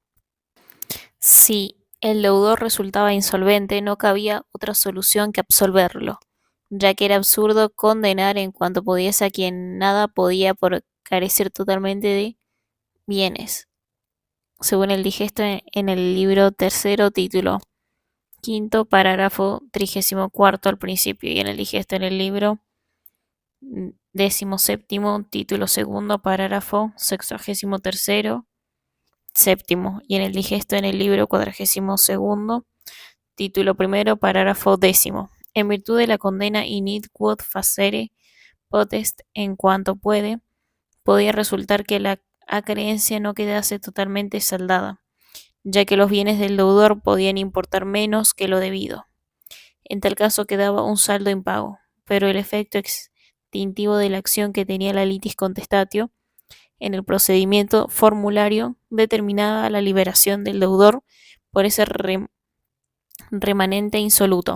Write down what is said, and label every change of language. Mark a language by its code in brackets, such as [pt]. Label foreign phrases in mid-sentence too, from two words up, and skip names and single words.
[es] Si el deudor resultaba insolvente, no cabía otra solución que absolverlo, ya que era absurdo condenar en cuanto pudiese a quien nada podía por carecer totalmente de bienes, según el digesto en el libro 3, título 5, parágrafo 34 al principio, y en el digesto en el libro 17, título 2, parágrafo 63, séptimo, y en el digesto en el libro 42, título 1, parágrafo 10. En virtud de la condena [la] init quod facere potest [es] en cuanto puede, podía resultar que la acreencia no quedase totalmente saldada, ya que los bienes del deudor podían importar menos que lo debido. En tal caso quedaba un saldo impago, pero el efecto extintivo de la acción que tenía la [la] litis contestatio [es] en el procedimiento formulario determinaba la liberación del deudor por ese remanente insoluto.